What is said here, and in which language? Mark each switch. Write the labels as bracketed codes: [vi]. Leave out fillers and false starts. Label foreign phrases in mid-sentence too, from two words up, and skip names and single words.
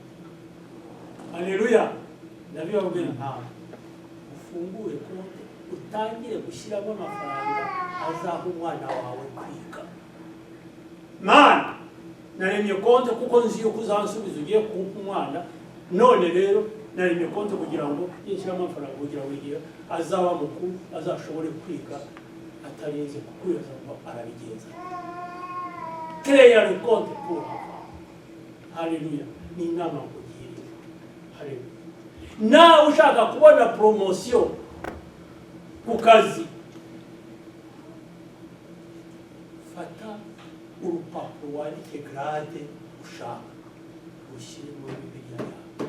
[rw] Haleluya, ndabibabwira ntawe ufungure konti, utangire gushyiramo amafaranga azaha umwana wawe kwiga. Mana, naremye konti kuko nzi yuko uzansubiza ugiye kumpa umwana, none rero naremye konti kugira ngo yishyiramo amafaranga kugira ngo igihe azaba mukuru azashobore kwiga atarinze kukwibaza ngo arabigenza. [fr] Créer le compte pour avoir. [rw] Haleluya, ni inama nkugiriye. Haleluya. Nawe ushaka kubona promotion ku kazi, fata urupapuro wandike grade ushaka, ushyire muri Bibiliya yawe.